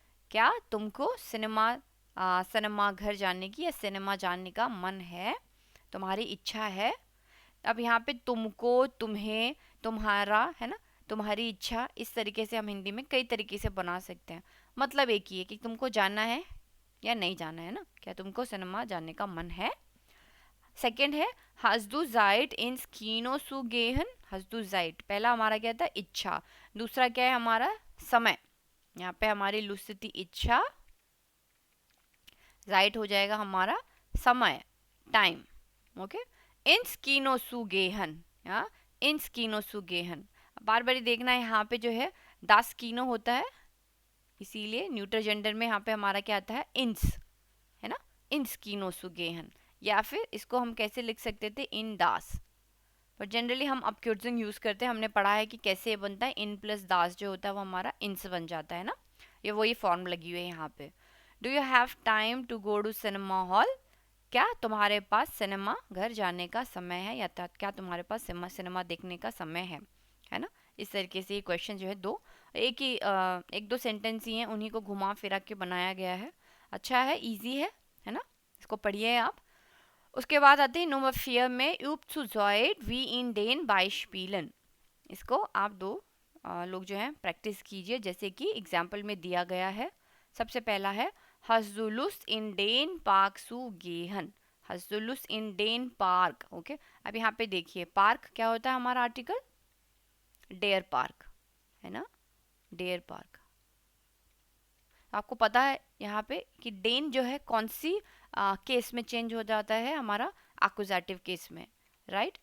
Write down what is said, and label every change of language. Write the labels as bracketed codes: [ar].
[hi] क्या तुमको सिनेमा घर जाने की या सिनेमा जाने का मन है, तुम्हारी इच्छा है? अब यहाँ पे तुमको, तुम्हें, तुम्हारा, है ना, तुम्हारी इच्छा, इस तरीके से हम हिंदी में कई तरीके से बना सकते हैं। मतलब एक ही है कि तुमको जाना है या नहीं जाना है ना, क्या तुमको सिनेमा जाने का मन है? सेकंड है [de] hast du Zeit ins Kino zu gehen? hast du Zeit, [hi] पहला हमारा क्या था, इच्छा। दूसरा क्या है हमारा, समय। यहाँ पे हमारी लुस्ती इच्छा, राइट हो जाएगा हमारा समय, time. [de] ओके, ins Kino zu gehen, या ins Kino zu gehen। [hi] बार बार देखना है, यहाँ पे जो है das Kino होता है, इसीलिए न्यूट्रल जेंडर में यहाँ पे हमारा क्या आता है, ins, है ना, [de] ins Kino zu gehen। [hi] या फिर इसको हम कैसे लिख सकते थे, इन दास, पर जनरली हम अपक्यूजिंग यूज़ करते हैं। हमने पढ़ा है कि कैसे ये बनता है, इन प्लस दास जो होता है वो हमारा इंस बन जाता है ना, ये वही फॉर्म लगी हुई है यहाँ पे। [en] Do you have time to go to cinema hall? [hi] क्या तुम्हारे पास सिनेमा घर जाने का समय है, या क्या तुम्हारे पास सिनेमा देखने का समय है ना। इस तरीके से ये क्वेश्चन जो है दो, एक दो सेंटेंस ही हैं, उन्हीं को घुमा फिरा के बनाया गया है। अच्छा है, इजी है ना, इसको पढ़िए आप। उसके बाद आते हैं नंबर 4 में [de] übt zu zweit wie in den Beispielen। [hi] इसको आप दो लोग जो हैं प्रैक्टिस कीजिए, जैसे कि एग्जाम्पल में दिया गया है। सबसे पहला है [de] hast du Lust in den Park zu gehen? hast du Lust in den Park? [hi] Okay, अब यहाँ पे देखिए पार्क क्या होता है हमारा आर्टिकल, डेयर पार्क, है ना, डेयर पार्क। आपको पता है यहाँ पे कि डेन जो है कौन सी केस में चेंज हो जाता है, हमारा एक्यूजेटिव केस में, राइट।